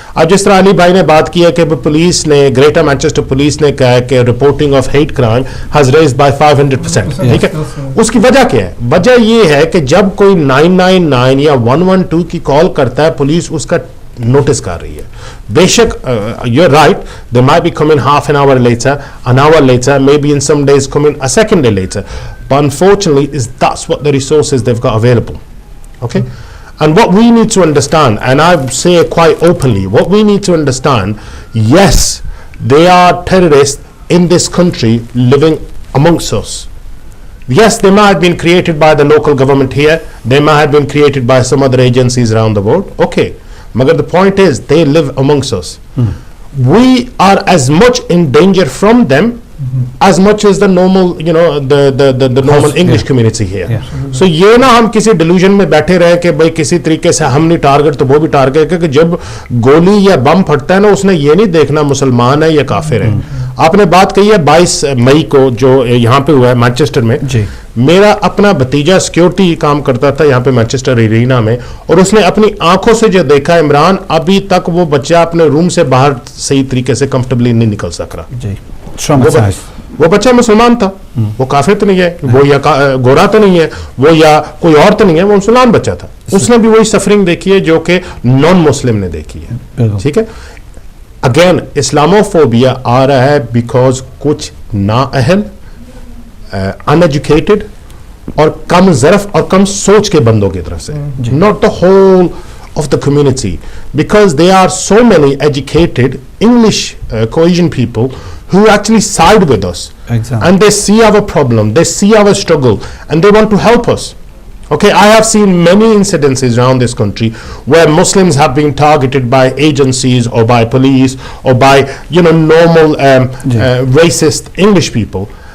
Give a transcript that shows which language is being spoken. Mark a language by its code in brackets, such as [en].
[ur] اب جس طرح علی بھائی نے بات کی ہے کہ پولیس نے, گریٹر مانچسٹر پولیس نے کہا ہے کہ [en] Reporting of hate crime has raised by 500%. [ur] ٹھیک ہے, اس کی وجہ کیا ہے؟ وجہ یہ ہے کہ جب کوئی 999 یا 112 کی کال کرتا ہے پولیس اس کا نوٹس کر رہی ہے. بے شک [en] You are right, they might be coming half an hour later, an hour later, maybe in some days coming a second day later, but unfortunately that's what the resources they've got available. Okay, and what we need to understand, and I say it quite openly, what we need to understand, yes, they are terrorists in this country living amongst us. Yes, they might have been created by the local government here, they might have been created by some other agencies around the world. Okay, magar the point is they live amongst us. We are as much in danger from them as much as the normal, you know, the normal English community here. [ur] So یہ نا ہم کسی delusion میں بیٹھے رہے کہ بھائی کسی طریقے سے ہم نہیں ٹارگٹ تو وہ بھی ٹارگٹ ہے, کہ جب گولی یا بم پھٹتا ہے نا اس نے یہ نہیں دیکھنا مسلمان ہے یا کافر ہے. آپ نے بات کہی ہے 22 مئی کو جو یہاں پہ ہوا ہے مانچسٹر میں, میرا اپنا بھتیجا سیکیورٹی کام کرتا تھا یہاں پہ مانچسٹر ایرینا میں, اور اس نے اپنی آنکھوں سے جو دیکھا عمران, ابھی تک وہ بچہ اپنے روم سے باہر صحیح طریقے سے کمفرٹیبلی نہیں نکل سک رہا. وہ بچہ مسلمان تھا, وہ کافر تو نہیں ہے, وہ یا گورا تو نہیں ہے, وہ یا کوئی اور تو نہیں ہے, وہ مسلمان بچہ تھا. اس نے بھی وہی سفرنگ دیکھی ہے جو کہ نان مسلم نے دیکھی ہے. ٹھیک ہے, اگین اسلاموفوبیا آ رہا ہے بیکاز کچھ نااہل, ان ایجوکیٹڈ اور کم ظرف اور کم سوچ کے بندوں کی طرف سے, [en] not the whole of the community, because there are so many educated English Caucasian people who actually side with us. Exactly. And they see our problem, they see our struggle, and they want to help us. Okay, I have seen many incidences around this country where Muslims have been targeted by agencies or by police or by, you know, normal racist English people.